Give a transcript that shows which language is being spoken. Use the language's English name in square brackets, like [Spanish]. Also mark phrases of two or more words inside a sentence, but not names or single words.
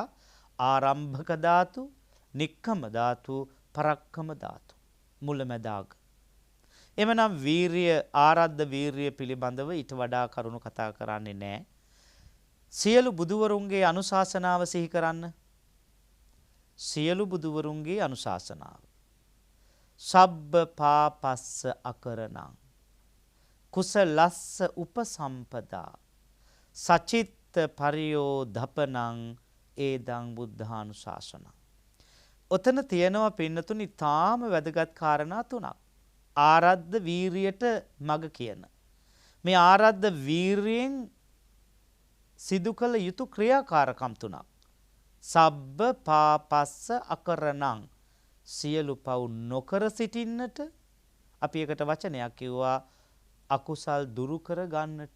[Pali] ආරම්භක ධාතු, නික්කම ධාතු, පරක්කම ධාතු. මුලැමැදාග. [Sinhala] එමනම් වීරිය ආරද්ධ වීරිය පිළිබඳව ඊට වඩා කරුණු කතා කරන්නේ නැහැ. සියලු බුදුවරුන්ගේ අනුශාසනාව සිහි කරන්න. සියලු බුදුවරුන්ගේ අනුශාසනාව. [Pali] සබ්බ පාපස්ස අකරණං කුසලස්ස උපසම්පදා සචිත්ත පරියෝ දපනං ඒදං බුද්ධානුශාසනං. [Sinhala] ඔතන තියෙනවා පින්නතුනි තාම වැදගත් කාරණා තුනක්. ආරද්ධ වීරියට මග කියන. මේ ආරද්ධ වීරියෙන් සිදු කළ යුතු ක්‍රියාකාරකම් තුනක්. [Pali] සබ්බ පාපස්ස අකරණං [Sinhala] සියලු පව් නොකර සිටින්නට අපි එකට වචනයක් කිව්වා අකුසල් දුරු කර ගන්නට.